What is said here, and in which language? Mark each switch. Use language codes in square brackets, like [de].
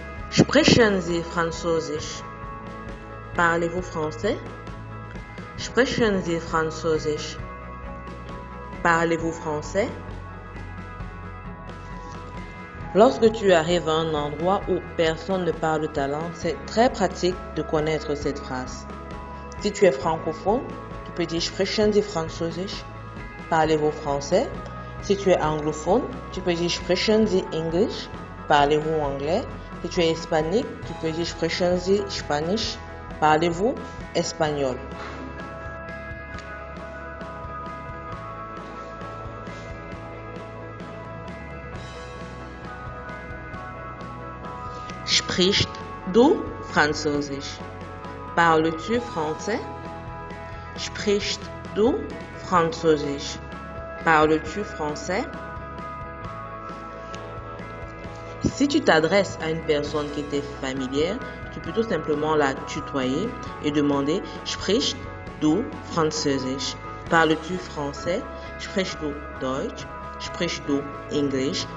[de] Sprechen Sie Französisch? [fr] Parlez-vous français? [de] Sprechen Sie Französisch? [fr] Parlez-vous français? Lorsque tu arrives à un endroit où personne ne parle ta langue, c'est très pratique de connaître cette phrase. Si tu es francophone, tu peux dire [de] Sprechen Sie Französisch? [fr] Parlez-vous français? Si tu es anglophone, tu peux dire [de] Sprechen Sie English? [fr] Parlez-vous anglais? Si tu es hispanique, tu peux dire [de] Sprechen Sie Spanish? [fr] Parlez-vous espagnol? [de] Sprichst du Französisch? [fr] Parles-tu français? [de] Sprichst du Französisch? [fr] Parles-tu français? Si tu t'adresses à une personne qui t'est familière, tu peux tout simplement la tutoyer et demander [de] Sprichst du Französisch? [fr] Parles-tu français? [de] Sprichst du Deutsch? Sprichst du English?